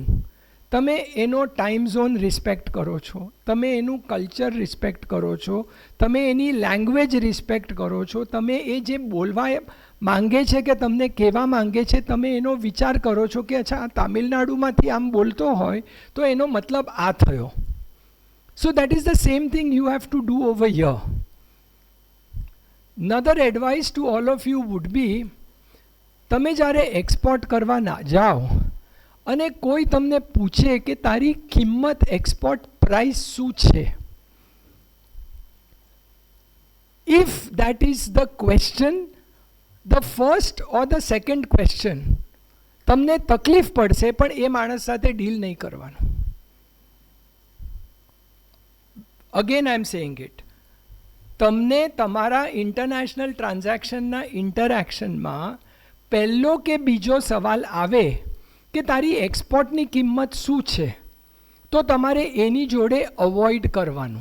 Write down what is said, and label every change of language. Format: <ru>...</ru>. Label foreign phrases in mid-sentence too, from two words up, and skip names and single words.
<gu>તમે એનો</gu> <en>time zone</en> <gu>રિસ્પેક્ટ કરો છો, તમે એનું કલ્ચર રિસ્પેક્ટ કરો છો, તમે એની લેંગ્વેજ રિસ્પેક્ટ કરો છો, તમે એ જે બોલવા માંગે છે કે તમને કહેવા માંગે છે તમે એનો વિચાર કરો છો કે અચ્છા આ તામિલનાડુમાંથી આમ બોલતો હોય તો એનો મતલબ આ થયો.</gu> <en>So that is the same thing you have to do over here. Another advice to all of you would be,</en> <gu>તમે જ્યારે એક્સપોર્ટ કરવા ના જાઓ અને કોઈ તમને પૂછે કે તારી કિંમત</gu> <en>export price</en> <gu>શું છે,</gu> <en>if that is the question, the first or the second question,</en> <gu>તમને તકલીફ પડશે પણ એ માણસ સાથે ડીલ નહીં કરવાનું.</gu> <en>again I am saying it,</en> <gu>તમને તમારા</gu> <en>international transaction's interaction</en> <gu>પહેલો કે બીજો સવાલ આવે કે તારી એક્સપોર્ટની કિંમત શું છે, તો તમારે એની જોડે અવોઇડ કરવાનું.</gu>